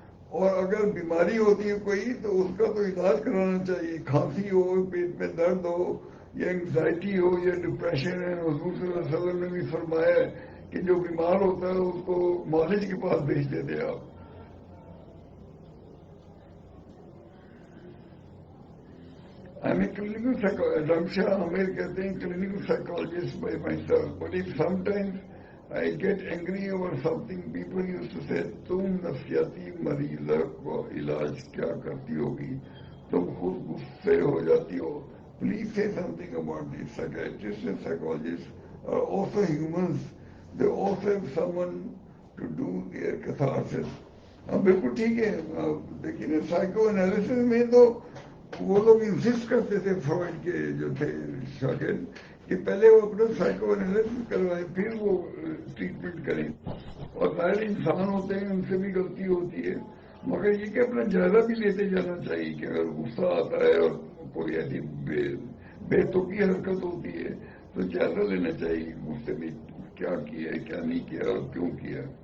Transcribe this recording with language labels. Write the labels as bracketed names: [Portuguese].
[Urdu] اور اگر بیماری ہوتی ہے کوئی تو اس کا تو علاج کرانا چاہیے. کھانسی ہو، پیٹ میں درد ہو، یا انگزائٹی ہو، یا ڈپریشن ہے، حضور صلی اللہ علیہ وسلم نے بھی فرمایا ہے کہ جو بیمار ہوتا ہے اس کو مالج کے پاس بھیج دیتے آپ. [English] I'm a clinical psychologist. Ramsha Amir [Urdu] kehte hain [English] clinical psychologist by myself. But if sometimes I get angry over something, people used to say, [Urdu] تم نفسیاتی مریضہ کو علاج کیا کرتی ہوگی؟ تم خود غصے ہو جاتی ہو. [English] Please say something about this. Psychiatrists and psychologists are also humans. They also have someone to do their catharsis. [Urdu] ہاں بالکل ٹھیک ہے. دیکھیے نا سائیکو انالیسس میں تو وہ لوگ انسسٹ کرتے تھے، فروئڈ کے جو تھے شاگرد، کہ پہلے وہ اپنا سائیکو انالیسس کروائیں پھر وہ ٹریٹمنٹ کریں. اور ظاہر انسان ہوتے ہیں، ان سے بھی غلطی ہوتی ہے، مگر یہ کہ اپنا جائزہ بھی لیتے جانا چاہیے کہ اگر غصہ آتا ہے اور کوئی ایسی بے تکی حرکت ہوتی ہے تو جائزہ لینا چاہیے غصے میں کیا کیا ہے، کیا نہیں کیا اور کیوں کیا.